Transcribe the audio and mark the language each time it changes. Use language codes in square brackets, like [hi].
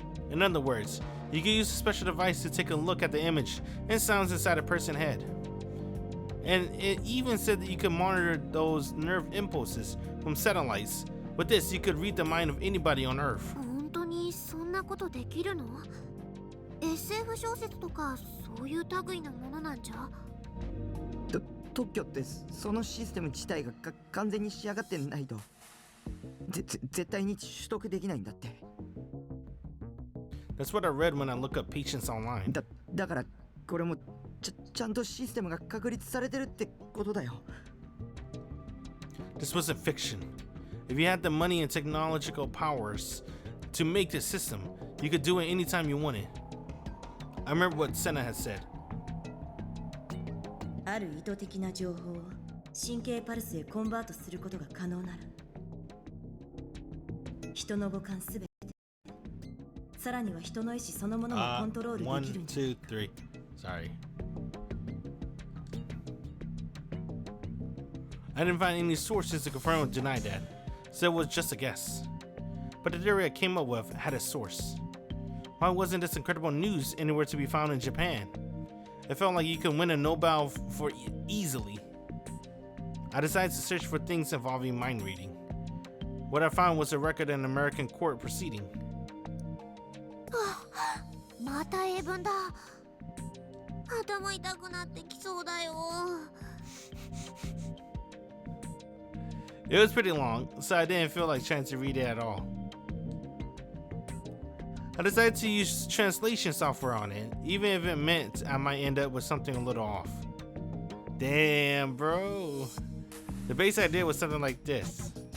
[en] In other words, you can use a special device to take a look at the image and sounds inside a person's head. And it even said that you could monitor those nerve impulses from satellites. With this, you could read the mind of anybody on Earth. [ja] 本当にそんなことできるの？SF 小説とかそういう類のものなんじゃ？特許ってそのシステム自体が完全に仕上がってないと絶対に取得できないんだって。 [en] That's what I read when I look up patients online. [ja] だからこれもちゃんとシステムが確立されてるってことだよ。 [en] This wasn't fiction. If you had the money and technological powers to make this system, you could do it anytime you wanted. I remember what Senna had said. [ja] ある意図的な情報を神経パルスへコンバートすることが可能なら人の五感すべてさらには人の意志そのものもコントロールできるんじゃないか。 [en] 1, 2, 3. Sorry. I didn't find any sources to confirm or deny that, so it was just a guess. But the theory I came up with had a source. Why wasn't this incredible news anywhere to be found in Japan? It felt like you could win a Nobel for easily. I decided to search for things involving mind reading. What I found was a record in an American court proceeding. [ja] また英文だ。頭痛くなってきそうだよ。 [en] It was pretty long, so I didn't feel like trying to read it at all. I decided to use translation software on it, even if it meant I might end up with something a little off. Damn, bro. The base idea was something like this.